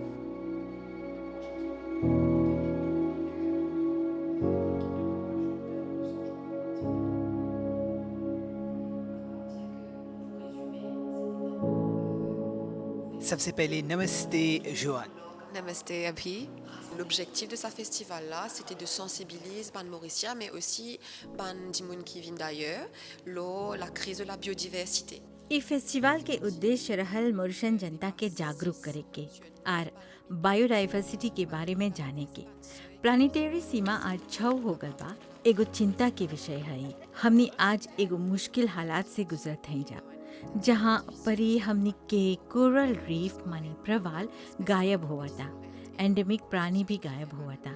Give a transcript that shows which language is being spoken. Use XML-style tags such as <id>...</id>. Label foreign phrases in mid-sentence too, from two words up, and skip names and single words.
<bho>सबसे पहले नमस्ते जोआन। Namasté Abhi.</bho> <fr>L'objectif de ce festival-là, c'était de sensibiliser les Mauriciens, mais aussi les gens qui viennent d'ailleurs, la crise de la biodiversité.</fr> <bho>ई फेस्टिवल के उद्देश्य रहल मॉरिशन जनता के जागरूक करे के और बायोडाइवर्सिटी के बारे में जाने के। प्लानिटरी सीमा आज 6 हो गल बा, एगो चिंता के विषय है। हमनी आज एगो मुश्किल हालात से गुजरत हैं जा, जहाँ परी हमनी के कोरल रीफ मानी प्रवाल गायब हुआ था, एंडेमिक प्राणी भी गायब हुआ था।</bho>